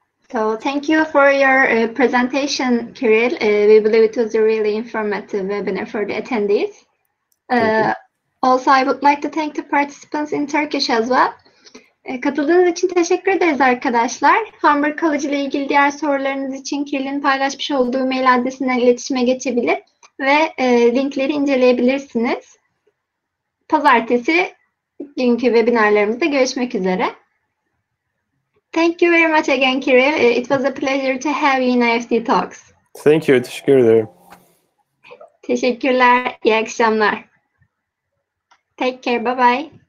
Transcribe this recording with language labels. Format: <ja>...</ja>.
<en>So thank you for your presentation, Kirill. We believe it was a really informative webinar for the attendees. Also, I would like to thank the participants in Turkish as well.</en> <tr>Katıldığınız için teşekkür ederiz arkadaşlar. Humber College ile ilgili diğer sorularınız için Kirill'in paylaşmış olduğu mail adresinden iletişime geçebilir ve linkleri inceleyebilirsiniz. Pazartesi günkü webinarlarımızda görüşmek üzere.</tr> <en>Thank you very much again, Kirill. It was a pleasure to have you in IEFT Talks. Thank you.</en> <tr>Teşekkür ederim. Teşekkürler. İyi akşamlar.</tr> <en>Take care. Bye bye.</en>